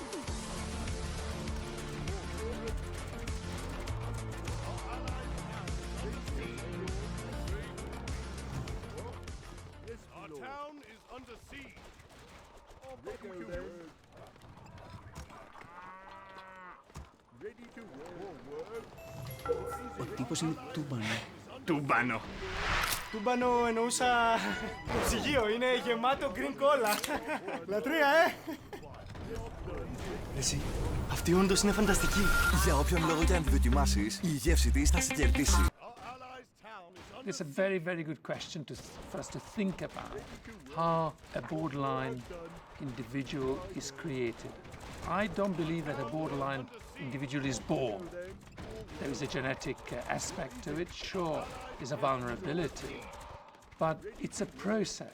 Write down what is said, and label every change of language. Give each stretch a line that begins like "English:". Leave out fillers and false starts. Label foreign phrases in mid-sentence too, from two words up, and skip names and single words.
English: Our town is under siege. Ready to work.
Greek: Ο τύπος είναι τούμπανο. Τούμπανο. Τούμπανο εννοούσα το ψυγείο, είναι γεμάτο green cola. Λατρεία, Εσύ, αυτή όντως είναι φανταστική. Για όποιον λόγο και αν τη δοκιμάσεις, η γεύση της θα σε κερδίσει.
English: It's a very, very good question for us to think about how a borderline individual is created. I don't believe that a borderline individual is born. There is a genetic aspect to it. Sure, there's a vulnerability, but it's a process.